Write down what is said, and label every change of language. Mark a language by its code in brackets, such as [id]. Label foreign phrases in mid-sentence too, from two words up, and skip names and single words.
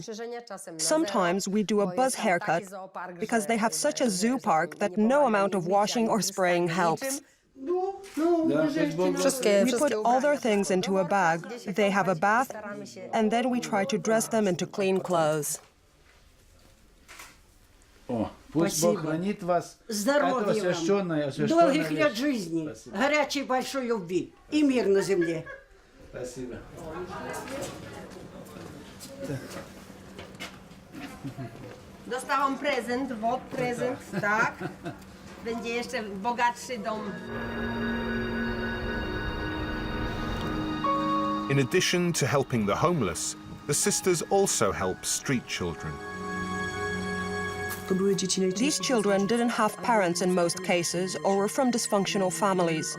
[en] Sometimes we do a buzz haircut because they have such a zoo park that no amount of washing or spraying helps. We put all their things into a bag. They have a bath, and then we try to dress them into clean clothes. [ru] Пусть Бог хранит вас. Здоровья вам, долгих лет жизни, горячей большой любви и мир на земле. Спасибо. [pl] Dostałam prezent, prezent, tak? Będzie jeszcze bogatszy dom. [en] In addition to helping the homeless, the sisters also help street children. These children didn't have parents in most cases or were from dysfunctional families.